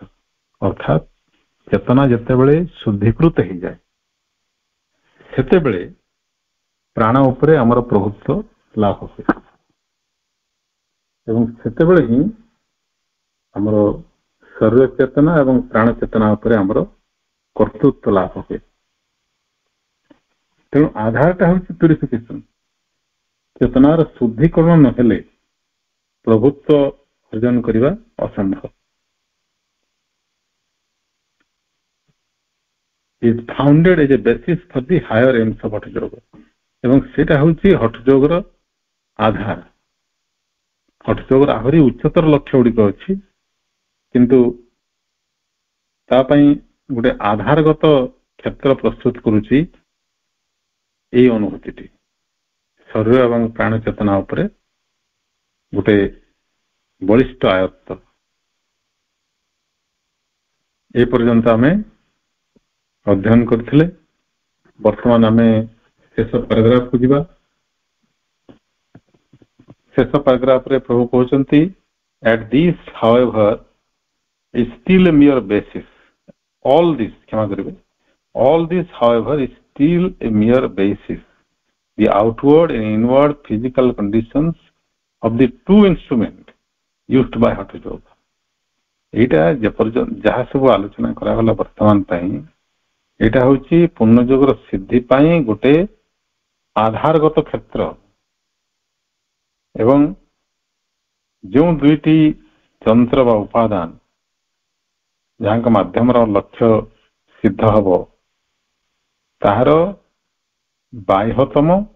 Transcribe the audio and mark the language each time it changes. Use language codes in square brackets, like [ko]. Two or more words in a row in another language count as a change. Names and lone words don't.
[or] ଅର୍ଥାତ୍ ଚେତନା ଯେତେବେଳେ ଶୁଦ୍ଧୀକୃତ ହେଇଯାଏ ସେତେବେଳେ ପ୍ରାଣ ଉପରେ ଆମର ପ୍ରଭୁତ୍ୱ ଲାଭ ହୁଏ ଏବଂ ସେତେବେଳେ ହିଁ ଆମର ଶରୀର ଚେତନା ଏବଂ ପ୍ରାଣ ଚେତନା ଉପରେ ଆମର କର୍ତ୍ତୃତ୍ୱ ଲାଭ ହୁଏ। ତେଣୁ ଆଧାରଟା ହେଉଛି ପ୍ୟୁରିଫିକେସନ। ଚେତନାର ଶୁଦ୍ଧିକରଣ ନହେଲେ ପ୍ରଭୁତ୍ୱ ଅର୍ଜନ କରିବା ଅସମ୍ଭବ। [en] is founded as a basis for the higher aims of ହଠ ଯୋଗ, [or] ଏବଂ ସେଇଟା ହେଉଛି ହଠ ଯୋଗର ଆଧାର। ହଠ ଯୋଗର ଆହୁରି ଉଚ୍ଚତର ଲକ୍ଷ୍ୟ ଗୁଡିକ ଅଛି, କିନ୍ତୁ ତା ପାଇଁ ଗୋଟେ ଆଧାରଗତ କ୍ଷେତ୍ର ପ୍ରସ୍ତୁତ କରୁଛି ଏଇ ଅନୁଭୂତିଟି, ଶରୀର ଏବଂ ପ୍ରାଣ ଚେତନା ଉପରେ ଗୋଟେ ବଳିଷ୍ଠ ଆୟତ୍ତ। ଏ ପର୍ଯ୍ୟନ୍ତ ଆମେ ଅଧ୍ୟୟନ କରିଥିଲେ। ବର୍ତ୍ତମାନ ଆମେ ଶେଷ ପାରାଗ୍ରାଫକୁ ଯିବା। ଶେଷ ପାରାଗ୍ରାଫରେ ପ୍ରଭୁ କହୁଛନ୍ତି, [en] at this however is still a mere basis. All this, [or] କ୍ଷମା କରିବେ, [en] all this however is still a mere basis, the outward and inward physical conditions of the two instrument used by hఠ ଯୋଗ। [or] ଏଇଟା ଯେପର୍ଯ୍ୟନ୍ତ ଯାହା ସବୁ ଆଲୋଚନା କରାଗଲା ବର୍ତ୍ତମାନ ପାଇଁ, ଏଇଟା ହଉଛି ପୂର୍ଣ୍ଣ ଯୋଗର ସିଦ୍ଧି ପାଇଁ ଗୋଟେ ଆଧାରଗତ କ୍ଷେତ୍ର, ଏବଂ ଯେଉଁ ଦୁଇଟି ଯନ୍ତ୍ର ବା ଉପାଦାନ ଯାହାଙ୍କ ମାଧ୍ୟମରେ ଲକ୍ଷ୍ୟ ସିଦ୍ଧ ହବ, ତାହାର ବାହ୍ୟତମ